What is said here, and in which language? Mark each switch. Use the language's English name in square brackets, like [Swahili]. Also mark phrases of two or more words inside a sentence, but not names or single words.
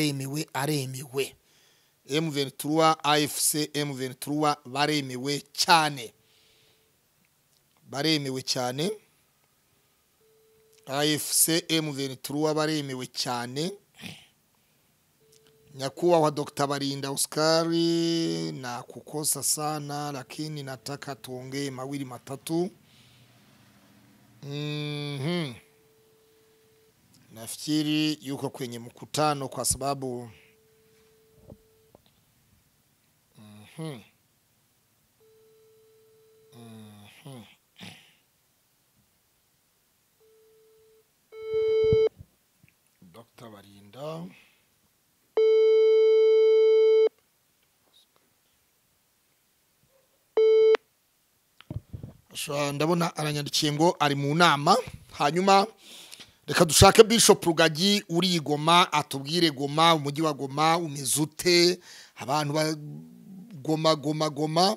[Kinyarwanda] M23 AFC M23 baremewe cyane, AFC M23 baremewe cyane. Nyakubahwa Dr. [Swahili] Barinda Oscar, na kukosa sana lakini nataka tuongee mawili matatu. Nafikiri yuko kwenye mkutano kwa sababu Dr. [Kinyarwanda] Barinda ndabona aranyandikiye ngo ari mu nama. Hanyuma reka dushake Bishop Rugagi uri Goma, atubwire Goma, umujyi wa Goma umezute, abantu ba Goma.